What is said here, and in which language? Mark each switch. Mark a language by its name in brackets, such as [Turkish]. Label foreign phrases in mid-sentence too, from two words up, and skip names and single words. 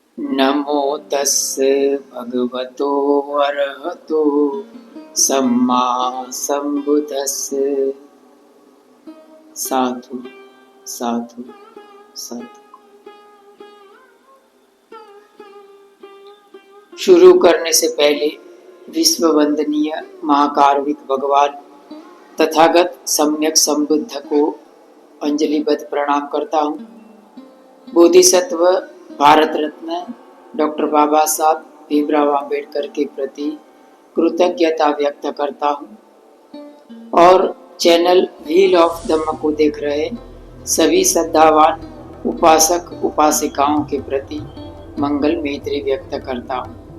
[Pali] नमो तस्स भगवतो अरहतो सम्मा संबुद्धस्स। साधु साधु साधु। [Hindi] शुरू करने से पहले विश्व वंदनीय महाकारुणिक भगवान तथागत सम्यक संबुद्ध को अंजलिबद्ध प्रणाम करता हूँ। बोधिसत्व भारत रत्न डॉक्टर बाबा साहब भीमराव आम्बेडकर के प्रति कृतज्ञता व्यक्त करता हूँ और चैनल व्हील ऑफ धम्म को देख रहे सभी श्रद्धावान उपासक उपासिकाओं के प्रति मंगल मैत्री व्यक्त करता हूँ।